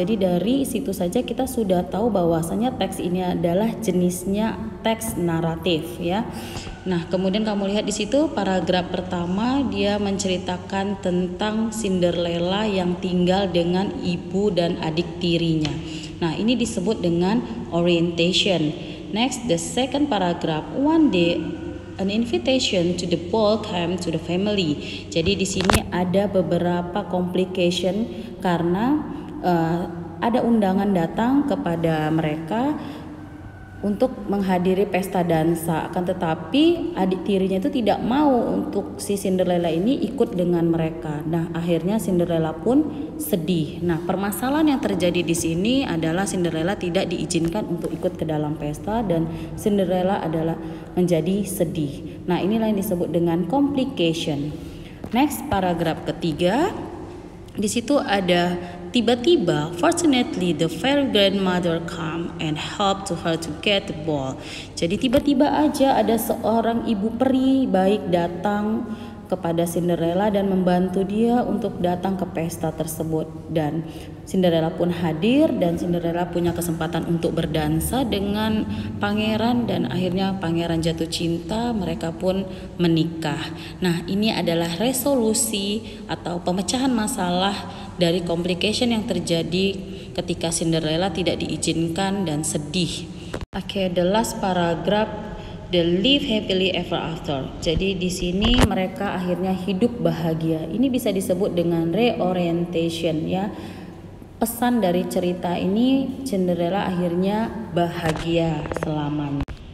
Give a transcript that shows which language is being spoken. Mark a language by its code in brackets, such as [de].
[id] Jadi dari situ saja kita sudah tahu bahwasanya teks ini adalah jenisnya teks naratif ya. Nah, kemudian kamu lihat di situ paragraf pertama dia menceritakan tentang Cinderella yang tinggal dengan ibu dan adik tirinya. Nah, ini disebut dengan orientation. [en] Next, the second paragraph, one day an invitation to the ball came to the family. [id] Jadi di sini ada beberapa complication karena ada undangan datang kepada mereka untuk menghadiri pesta dansa, akan tetapi adik tirinya itu tidak mau untuk si Cinderella ini ikut dengan mereka. Nah, akhirnya Cinderella pun sedih. Nah, permasalahan yang terjadi di sini adalah Cinderella tidak diizinkan untuk ikut ke dalam pesta dan Cinderella adalah menjadi sedih. Nah, inilah yang disebut dengan complication. Next, paragraf ketiga. Di situ ada tiba-tiba, [en] fortunately the fairy grandmother come and help to her to get the ball. [id] Jadi tiba-tiba aja ada seorang ibu peri baik datang kepada Cinderella dan membantu dia untuk datang ke pesta tersebut, dan Cinderella pun hadir dan Cinderella punya kesempatan untuk berdansa dengan pangeran dan akhirnya pangeran jatuh cinta, mereka pun menikah. Nah, ini adalah resolusi atau pemecahan masalah dari complication yang terjadi ketika Cinderella tidak diizinkan dan sedih. [en] Oke, the last paragraph, they live happily ever after. [id] Jadi di sini mereka akhirnya hidup bahagia. Ini bisa disebut dengan reorientation ya. Pesan dari cerita ini, Cinderella akhirnya bahagia selamanya.